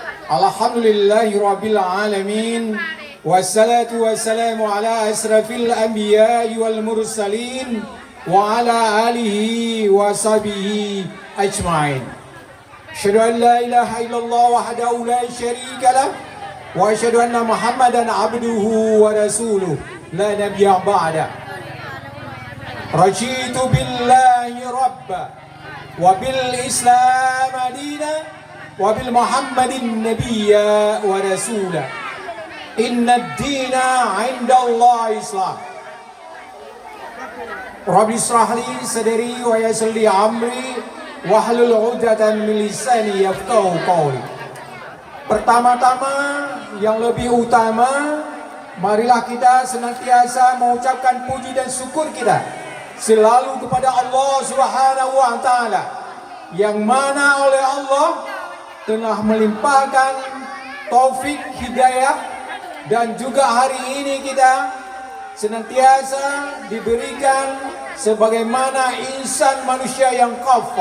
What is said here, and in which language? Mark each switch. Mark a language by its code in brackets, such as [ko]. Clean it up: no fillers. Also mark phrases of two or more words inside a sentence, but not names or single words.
[ar] الحمد لله رب العالمين. والصلاة والسلام على أشرف الأنبياء والمرسلين وعلى آله وصحبه أجمعين. أشهد أن لا إله إلا الله وحده لا شريك له وأشهد أن محمدا عبده ورسوله لا نبي بعده. رضيت بالله ربا وبالإسلام دينا وبمحمد نبيا ورسولا. إن الدين عند الله الإسلام. رب اشرح لي صدري ويسر لي أمري واحلل عقدة من لساني يفقهوا قولي. [id] Pertama-tama yang lebih utama, marilah kita senantiasa mengucapkan puji dan syukur kita selalu kepada Allah [ar] سبحانه وتعالى, [id] yang mana oleh Allah telah melimpahkan taufik hidayah, dan juga hari ini kita senantiasa diberikan sebagaimana insan manusia yang kafah.